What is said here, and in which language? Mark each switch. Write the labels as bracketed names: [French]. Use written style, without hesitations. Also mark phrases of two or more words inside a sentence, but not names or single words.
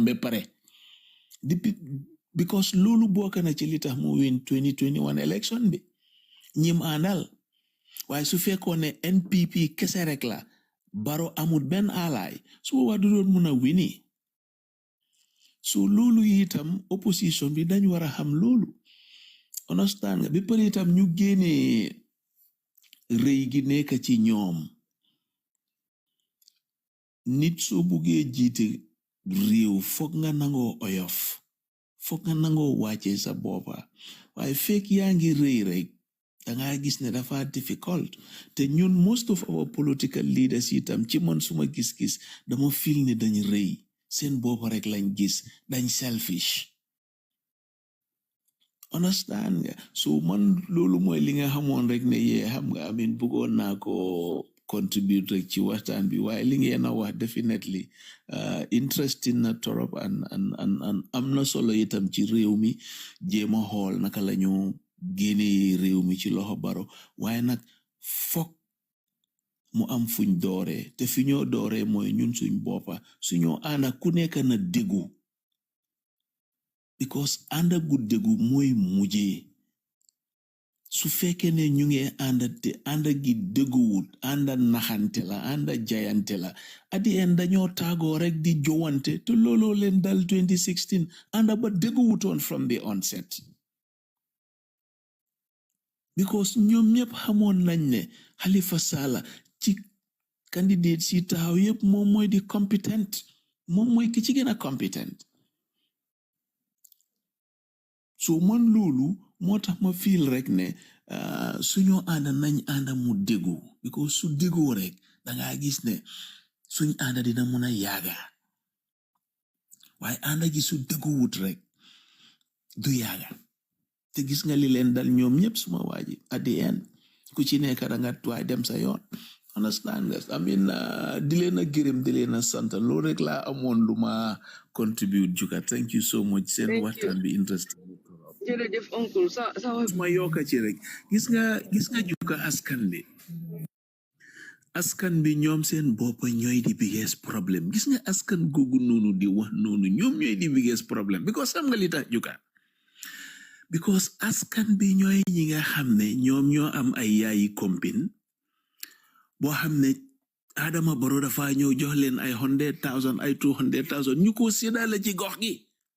[Wolof] ba pare because loolu bokk na ci li tax mu win 2021 election bi ñim àndal waaye su fekkoon ne NPP kese rek la Barrow amul benn alaay su boobaa du doon mun a wini so loolu itam opposition bi dañ war a xam loolu understand nga bi pare itam ñu génnee rëy gi nekk ci ñoom nit soo buggee jiite réew foog nga nangoo oyof foog nga nangoo wàcce sa boppa waaye fekk yaa ngi rëy rek danga gis ne dafa difficult te ñun [English] most of our political leaders [Wolof] itam ci man suma gis-gis dama feel ne dañ rëy seen boppa rek lañ gis dañ selfish understand nga so man loolu mooy li nga xamoon rek ne yee xam nga amin bëggoon naa ko contribute rek ci waxtaan bi waaye li ngeen a wax [English] definitely interesting [Wolof] na torop and am na solo itam ci réew mi jéem a xool naka la ñu génnee réew mi ci loxo Barrow waaye nag fokk mu am fuñ dooree te fi ñoo dooree mooy ñun suñ boppa suñoo ànda ku nekk na déggu because ànda gu déggu mooy mujjee su fekkee ne ñu ngi ànda gi dégguwut ànda naxante la ànda jayante la [English] at the end [Wolof] dañoo taagoo rek di jowante te looloo leen dal 2016 ànda ba dégguwutoon [English] from the onset [Wolof] because ñoom ñëpp xamoon nañ ne Halifa Sallah ci candidate si taxaw yëpp moom mooy di competent moom mooy ki ci gën a competent so man loolu moo tax ma feel rek ne suñoo ànda nañ ànda mu déggu because su déggoo rek dangaa gis ne suñ ànda dina mun a yaaga waaye ànda gi su dégguwut rek du yaaga te gis nga li leen dal ñoom ñëpp suma waaji [English] at the end [Wolof] ku ci nekk da nga tuwaay dem sa yoon understand nga [English] I mean [Wolof] di leen a gërëm di leen a sant loolu rek laa amoon lu ma contribute Juga [English] thank you so much [Wolof] seen waxtaan bi interesting jërëjëf oncle sa ma yokka ci rek gis nga Juga askan bi ñoom seen bopp ñooy di biggest problème gis nga askan googu noonu di wax noonu ñoom ñooy di biggest problème because xam nga li tax Juga because askan bi ñooy ñi nga xam ne ñoom ñoo am ay yaayi compine boo xam ne Adama Barrow dafa ñëw jox leen ay 100,000 ay 200,000 ñu ko séddale ci gox gi